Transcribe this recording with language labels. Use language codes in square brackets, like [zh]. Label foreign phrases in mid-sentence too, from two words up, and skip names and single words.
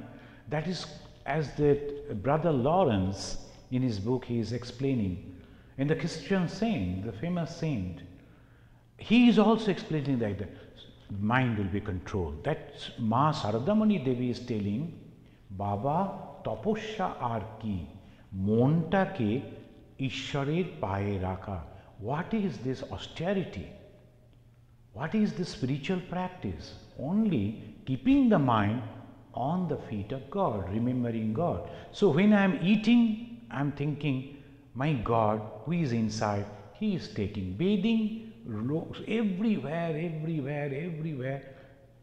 [en] That is, as that brother Lawrence in his book he is explaining, and the Christian saint, the famous saint, he is also explaining that the mind will be controlled. That Ma Saradamani Devi is telling, [bn] বাবা তপস্যা আর কী, মনটাকে ঈশ্বরের পায়ে রাখা. [en] What is this austerity? What is this spiritual practice? Only keeping the mind on the feet of God, remembering God. So when I am eating, I am thinking, my God who is inside, He is taking bathing everywhere.